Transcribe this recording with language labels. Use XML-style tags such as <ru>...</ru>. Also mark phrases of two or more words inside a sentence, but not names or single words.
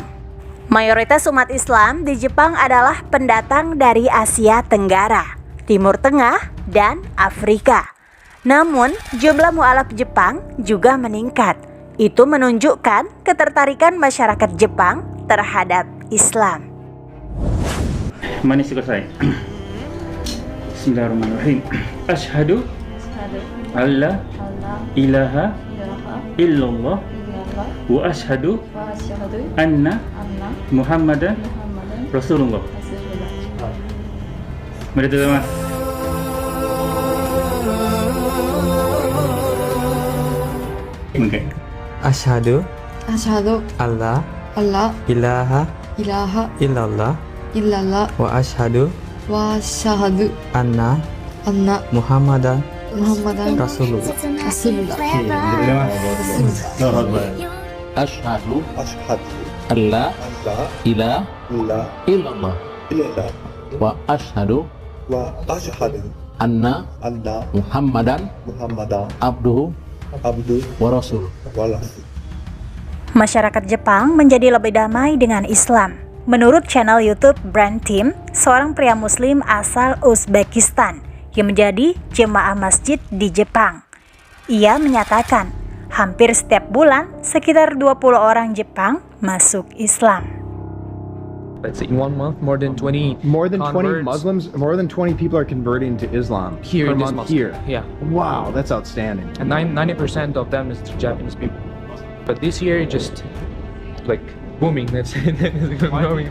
<id>Mayoritas umat Islam di Jepang adalah pendatang dari Asia Tenggara, Timur Tengah, dan Afrika. Namun, jumlah mualaf Jepang juga meningkat. Itu menunjukkan ketertarikan masyarakat Jepang terhadap Islam.</id> <ja>真似してください。Bismillahirrahmanirrahim.</ja> <ar>أشهد ألا إله إلا الله وأشهد أن محمدا رسول الله.</ar> <ja>おめでとうございます。もう一回。</ja> <ar>Asyhadu Asyhadu alla alla ilaha ilaha illallah illallah وأشهد وأشهد anna anna Muhammadan Muhammadan Rasulullah. Rasulullah. أشهد ألا إله إلا الله وأشهد أن محمدا عبده ورسوله.</ar> <id>Masyarakat Jepang menjadi lebih damai dengan Islam. Menurut channel YouTube Brand Team, seorang pria muslim asal Uzbekistan yang menjadi jemaah masjid di Jepang. Ia menyatakan, hampir setiap bulan sekitar 20 orang Jepang masuk Islam.</id> <en>Let's say in 1 month, more than 20 More than 20 converts Muslims, more than 20 people are converting to Islam here per in this month mosque. here. Yeah, Wow, that's outstanding. and 90% of them is Japanese people. But this year, just like booming. Let's say it's growing.</en>